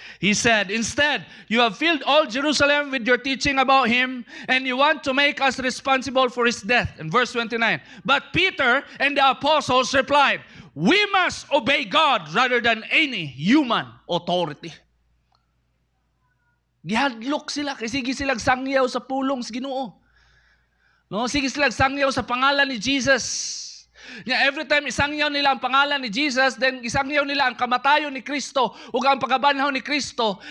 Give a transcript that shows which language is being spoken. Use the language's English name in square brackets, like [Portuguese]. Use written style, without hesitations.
[English] He said, "Instead, you have filled all Jerusalem with your teaching about him, and you want to make us responsible for his death." In verse 29, "But Peter and the apostles replied, we must obey God rather than any human authority." [Cebuano] Gihadlok sila, kasi sige silang sangyaw sa pulong sa Ginoo. No, sige silang sangyaw sa pangalan ni Jesus. [English] Every time [Cebuano] isangyaw nila ang pangalan ni Jesus, then isangyaw nila ang kamatayon ni Kristo ug ang pagkabanhaw ni Kristo.